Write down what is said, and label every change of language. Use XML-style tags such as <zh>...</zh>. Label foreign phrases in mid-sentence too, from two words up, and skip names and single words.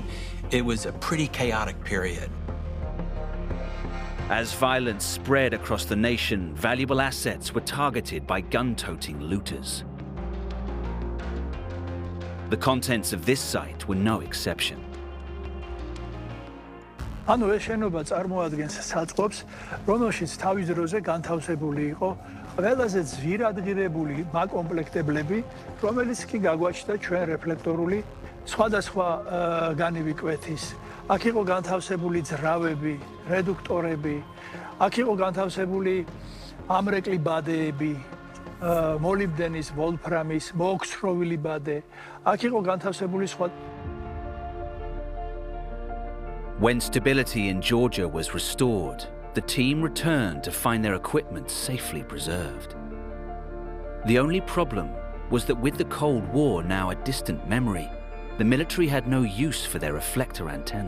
<en>It was a pretty chaotic period. As violence spread across the nation, valuable assets were targeted by gun-toting looters. The contents of this site were no exception.</en> <ka>ანუ ეს შენობა წარმოადგენს საწყობს, რომელშიც თავის დროზე განთავსებული იყო ყველაზე ძვირადღირებული მაკომპლექტებლები, რომელიც კი გაგვაჩნდა ჩვენ რეფლექტორული სხვადასხვა განივი კვეთის. აქ იყო განთავსებული ძრავები, რედუქტორები, აქ იყო განთავსებული ამრეკლი ბადეები, მოლიბდენის, ვოლფრამის, მოოქსროვილი ბადე. აქ იყო განთავსებული სხვა.</ka> <en>When stability in Georgia was restored, the team returned to find their equipment safely preserved. The only problem was that with the Cold War now a distant memory, the military had no use for their reflector antenna.</en>